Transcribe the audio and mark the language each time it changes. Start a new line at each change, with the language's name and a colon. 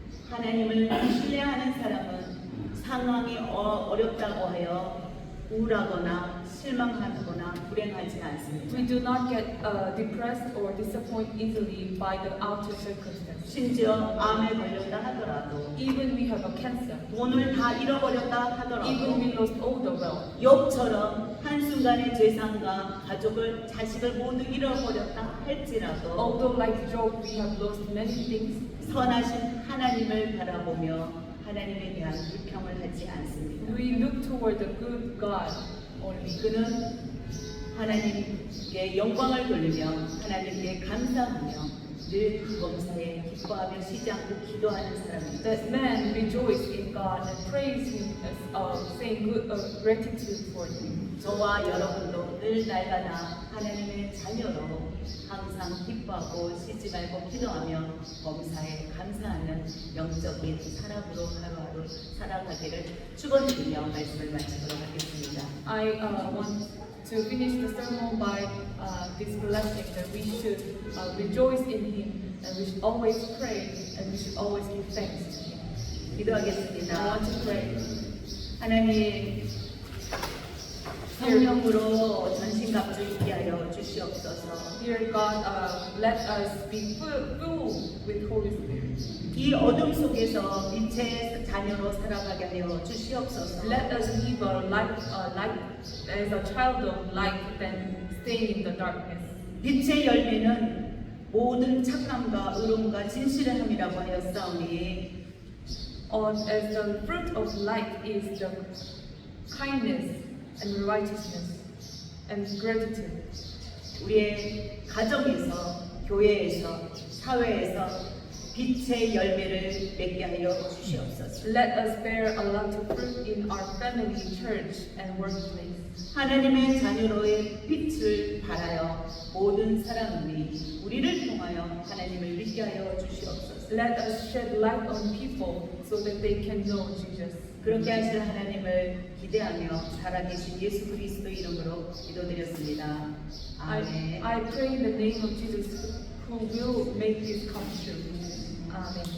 Korean: 하나님을 신뢰하는 사람은 상황이 어렵다고 하여 우울하거나 실망하거나 불행하지 않습니다.
English: We do not get depressed or disappointed easily by the outer circumstances.
Korean: 심지어 암에 걸렸다 하더라도
English: Even we have a cancer.
Korean: 돈을 다 잃어버렸다
English: Even
Korean: 하더라도
English: we lost all the wealth.
Korean: 욥처럼 한순간의 재산과 가족을 자식을 모두 잃어버렸다 할지라도
English: Although like Job, we have lost many things.
Korean: 선하신 하나님을 바라보며 하나님에 대한 불평을 하지 않습니다.
English: We look toward the good God only.
Korean: 그는 하나님께 영광을 돌리며 하나님께 감사하며 늘 범사에 기뻐하며 쉬지 않고 기도하는 사람입니다.
English: That man rejoice in God and praise Him as saying good gratitude for Him.
Korean: 저와 여러분도 늘 날마다 하나님의 자녀로 항상 기뻐하고 쉬지 말고 기도하며 범사에 감사하는 영적인 사람으로 하루하루 살아가기를 축원드리며 말씀을 마치도록 하겠습니다.
English: I want to finish the sermon by this blessing that we should rejoice in Him and we should always pray and we should always give thanks to Him. I
Korean: 기도하겠습니다.
English: want to pray.
Korean: 하나님 성령으로 전신갑주 있게 하여 주시옵소서.
English: Dear God, let us be full with Holy Spirit.
Korean: 이 어둠 속에서 빛의 자녀로 살아가게 하여 주시옵소서.
English: Let us live a life as a child of light than stay in the darkness.
Korean: 빛의 열매는 모든 착함과 의로움과 진실함이라고 하였사오니
English: As the fruit of light is the kindness and righteousness and gratitude.
Korean: 우리의 가정에서 교회에서 사회에서 빛의 열매를 맺게 하여 주시옵소서.
English: Let us bear a lot of fruit in our family, church, and workplace.
Korean: 하나님의 자녀로의 빛을 발하여 모든 사람들이 우리를 통하여 하나님을 믿게 하여 주시옵소서.
English: Let us shed light on people so that they can know Jesus.
Korean: 그렇게 하실 하나님을 기대하며 살아계신 예수 그리스도 이름으로 기도드렸습니다. 아멘.
English: I pray in the name of Jesus who will make this come true. Amen.